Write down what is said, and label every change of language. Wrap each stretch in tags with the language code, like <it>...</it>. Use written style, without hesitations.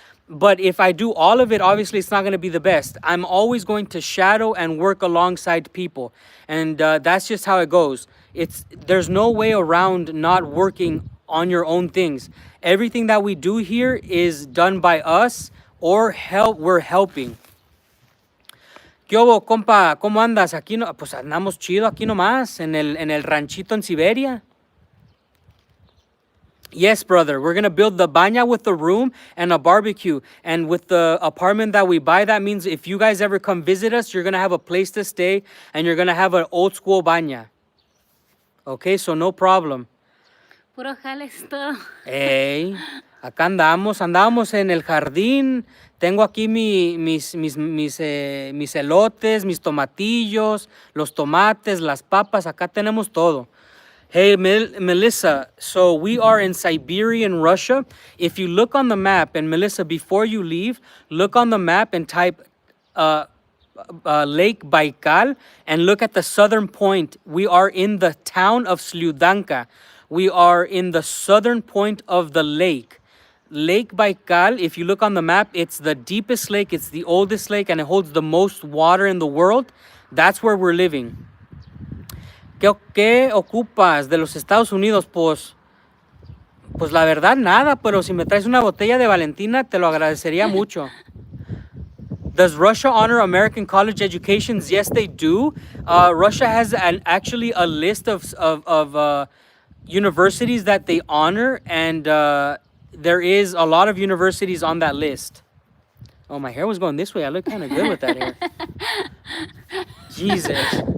<en>But if I do all of it, obviously it's not going to be the best. I'm always going to shadow and work alongside people. And that's just how it goes. There's no way around not working on your own things. Everything that we do here is done by us or we're helping.</en> <es>¿Qué hubo, compa? ¿Cómo andas? Aquí no, pues andamos chido aquí nomás, en el ranchito en Siberia.</es> <en>Yes, brother. We're going to build the baña with the room and a barbecue. And with the apartment that we buy, that means if you guys ever come visit us, you're going to have a place to stay and you're going to have an old school baña. Okay, so no problem.</en> <es>Puro jales todo. Hey, acá andamos en el jardín. Tengo aquí mis elotes, mis tomatillos, los tomates, las papas. Acá tenemos todo.</es> <en>Hey, Melissa, so we are in Siberian Russia. If you look on the map, and Melissa, before you leave, look on the map and type Lake Baikal and look at the southern point. We are in the town of Slyudanka. We are in the southern point of the lake. Lake Baikal, if you look on the map, it's the deepest lake, it's the oldest lake, and it holds the most water in the world. That's where we're living.</en> <es>¿Qué ocupas de los Estados Unidos? Pues la verdad nada, pero si me traes una botella de Valentina, te lo agradecería mucho.</es> <en>Does Russia honor American college educations? Yes, they do. Russia has actually a list of universities that they honor, and there is a lot of universities on that list. Oh, my hair was going this way. I look kind of good with that hair. Jesus.</en>